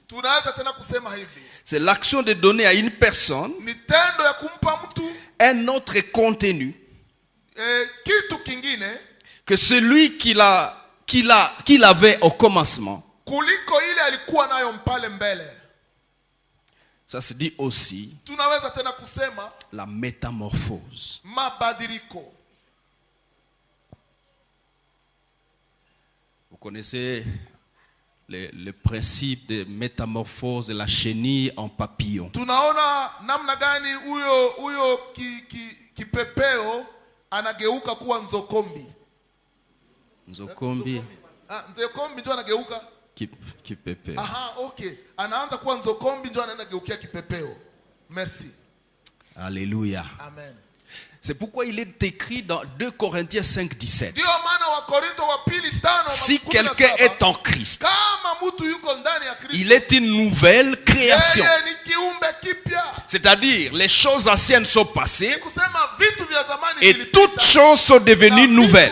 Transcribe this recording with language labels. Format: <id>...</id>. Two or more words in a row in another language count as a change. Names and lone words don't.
<fr>C'est l'action de donner à une personne un autre contenu que celui qu'il avait au commencement. Ça se dit aussi</fr> <sw>tunaweza tena kusema</sw> <fr>la métamorphose.</fr> <sw>Mabadiliko.</sw> <fr>Vous connaissez le principe de métamorphose de la chenille en papillon.</fr> <sw>Tunaona namna gani huyo kipepeo anageuka kuwa nzokombi. Nzokombi. Nzokombi ndio anageuka kipepeo. Aha, okay. Anaanza kuwa nzokombi ndio anaenda geukia kipepeo.</sw> <fr>Merci. Alléluia. Amen. C'est pourquoi il est écrit dans 2 Corinthiens 5:17. Si quelqu'un est en Christ, il est une nouvelle création. C'est-à-dire, les choses anciennes sont passées et toutes choses sont devenues nouvelles.</fr>